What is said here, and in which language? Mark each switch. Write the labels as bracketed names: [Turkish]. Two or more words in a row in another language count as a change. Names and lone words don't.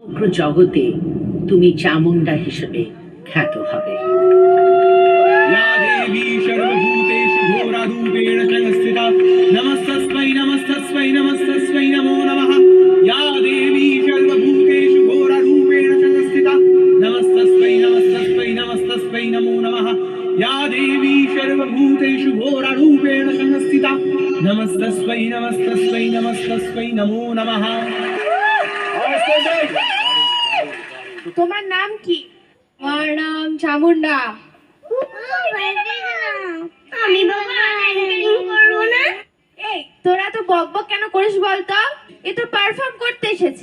[Bangla] সমগ্র জগতে তুমি চামুন্ডা হিসেবে খ্যাত হবে। [Sanskrit] या देवी सर्वभूतेषु घोररूपेण संस्थिता नमस्तस्मै नमस्तस्मै नमस्तस्मै नमो नमः। या देवी सर्वभूतेषु घोररूपेण संस्थिता नमस्तस्मै नमस्तस्मै नमस्तस्मै नमो नमः। या देवी सर्वभूतेषु घोररूपेण संस्थिता नमस्तस्मै नमस्तस्मै नमस्तस्मै नमो नमः। [Bangla] তোমার নাম কি? আমার নাম চামুন্ডা। আমি বাবা করবো না। এই তোরা তো বকবক কেন করিস বলতো? এ তো পারফর্ম করতে এসেছে।